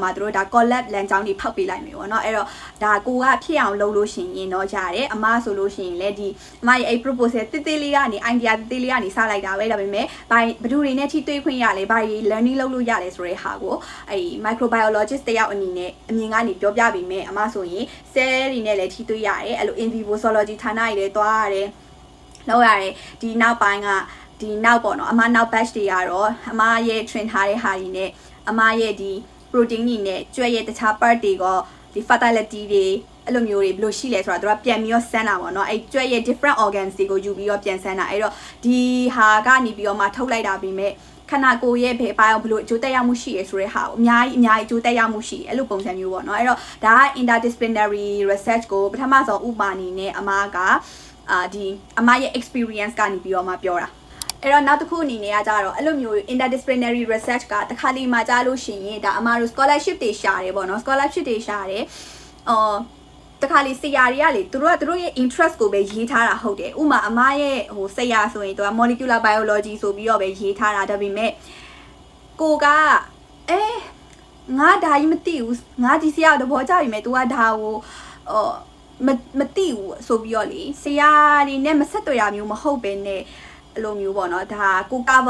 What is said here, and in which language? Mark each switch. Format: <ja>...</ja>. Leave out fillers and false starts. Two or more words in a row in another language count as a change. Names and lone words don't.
<my>မှတို့ဒါ collab လမ်းကြောင်းတွေဖောက်ပေးလိုက်မယ်ပေါ့နော်အဲ့တော့ဒါကိုကဖြစ်အောင်လုပ်လို့ရှင်ရင်တော့ရတယ်အမဆိုလို့ရှင်လည်းဒီအမရဲ့အဲ့ proposal တိတိလေးကနေ idea တိတိလေးကနေစလိုက်တာပဲဒါပေမဲ့ဘယ်သူတွေနဲ့ထိတွေ့ခွင့်ရလဲဘာတွေ learning လုပ်လို့ရလဲဆိုတဲ့ဟာကိုအဲ့ microbiologist တယောက်အနေနဲ့အမြင်ကနေပြောပြပေးမယ်အမဆိုရင် cell တွေနဲ့လည်းထိတွေ့ရတယ်အဲ့လို</my> <la>in vivo</la> <my>zoology ဌာနတွေလည်းတွားရတယ်လောက်ရတယ်ဒီနောက်ပိုင်းကဒီနောက်ပေါ့နော်အမနောက် batch တွေကတော့အမရဲ့ train ထားတဲ့ဟာတွေနဲ့အမရဲ့ဒီ protein တွေနဲ့ကြွက်ရဲ့တခြား part တွေကဒီ fertility တွေအဲ့လိုမျိုးတွေဘယ်လိုရှိလဲဆိုတာတို့ကပြန်ပြီးတော့စမ်းတာပေါ့နော်အဲ့ကြွက်ရဲ့ different organs တွေကိုယူပြီးတော့ပြန်စမ်းတာအဲ့တော့ဒီဟာကနေပြီးတော့မှထုတ်လိုက်တာပြီးမဲ့ခန္ဓာကိုယ်ရဲ့ဘယ်ပိုင်းဘယ်လိုအကျိုးသက်ရောက်မှုရှိရဲဆိုတဲ့ဟာကိုအများကြီးအကျိုးသက်ရောက်မှုရှိတယ်အဲ့လိုပုံစံမျိုးပေါ့နော်အဲ့တော့ဒါက</my> <en>interdisciplinary research</en> <my>ကိုပထမဆုံးဥပမာအနေနဲ့အမကဒီအမရဲ့ experience ကနေပြီးတော့မှပြောတာအဲ့တော့နောက်တစ်ခုအနေနဲ့ကကြတော့အဲ့လိုမျိုး</my> <en>interdisciplinary research</en> <my>ကတခါလေမှကြားလို့ရှိရင်ဒါအ မတို့ scholarship တွေရှာတယ်ပေါ့နော် scholarship တွေရှာတယ်တခါလေဆရာတွေကလေသူတို့ရဲ့ interest ကိုပဲရေးထားတာဟုတ်တယ်ဥမာအမရဲ့ဆရာဆိုရင်သူက</my> <en>molecular biology</en> <my>ဆိုပြီးတော့ပဲရေးထားတာဒါပေမဲ့ကိုကငါဒါကြီးမသိဘူးငါဒီဆရာသဘောကျပြီမဲ့ तू ကဒါကိုမသိဘူးဆိုပြီးတော့လေဆရာတွေနဲ့မဆက်တွေ့ရမျိုးမဟုတ်ပဲနဲ့အဲ့လိုမျိုးပေါ့နော်ဒါကို cover</my>